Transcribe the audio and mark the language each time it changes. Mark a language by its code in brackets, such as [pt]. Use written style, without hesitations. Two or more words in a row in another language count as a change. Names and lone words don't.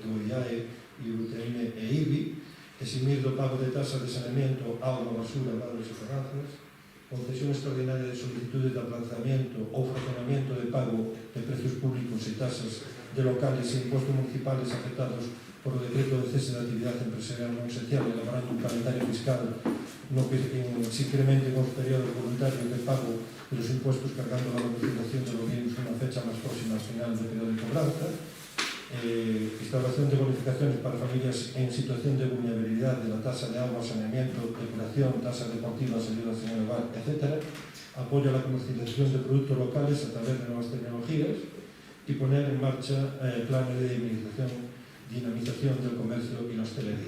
[gl] IAE, UTM e IBI, eximir do pago de tasas de saneamiento, auga, basura, vados e terrazas, concesión extraordinaria de solicitudes de aplazamiento ou fraccionamiento de pago de precios públicos e tasas de locales e impostos municipales afectados por o decreto de cese de actividade empresarial non esencial, elaborando un calendario fiscal no que se incrementen os períodos voluntarios de pago [es] de los impuestos cargando la domiciliación de los bienes una fecha más próxima al final del periodo de cobranza, instauración de bonificaciones para familias en situación de vulnerabilidad de la tasa de agua, saneamiento, depuración, tasas deportivas, ayudas en el hogar, etc. Apoyo a la comercialización de productos locales a través de nuevas tecnologías y poner en marcha planes de dinamización del comercio y la hostelería.